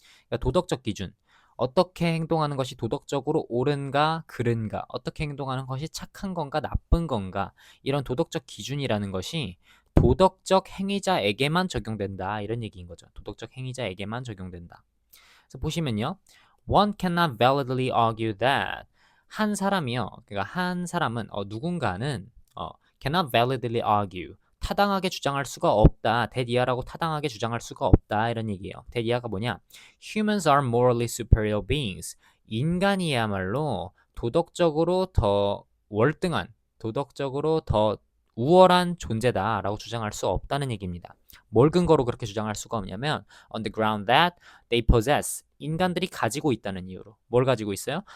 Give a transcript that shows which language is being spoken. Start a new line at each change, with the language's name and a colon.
Korean: 그러니까 도덕적 기준, 어떻게 행동하는 것이 도덕적으로 옳은가 그른가, 어떻게 행동하는 것이 착한 건가 나쁜 건가, 이런 도덕적 기준이라는 것이 도덕적 행위자에게만 적용된다. 이런 얘기인 거죠. 도덕적 행위자에게만 적용된다. 그래서 보시면요.
English: One cannot validly argue that.
Korean: 한 사람이요. 그러니까 한 사람은 누군가는
English: cannot validly argue.
Korean: 타당하게 주장할 수가 없다. 대디아라고 타당하게 주장할 수가 없다. 이런 얘기예요. 대디아가 뭐냐?
English: Humans are morally superior beings.
Korean: 인간이야말로 도덕적으로 더 월등한, 도덕적으로 더 우월한 존재다라고 주장할 수 없다는 얘기입니다. 뭘 근거로 그렇게 주장할 수가 없냐면
English: on the ground that they possess,
Korean: 인간들이 가지고 있다는 이유로. 뭘 가지고 있어요?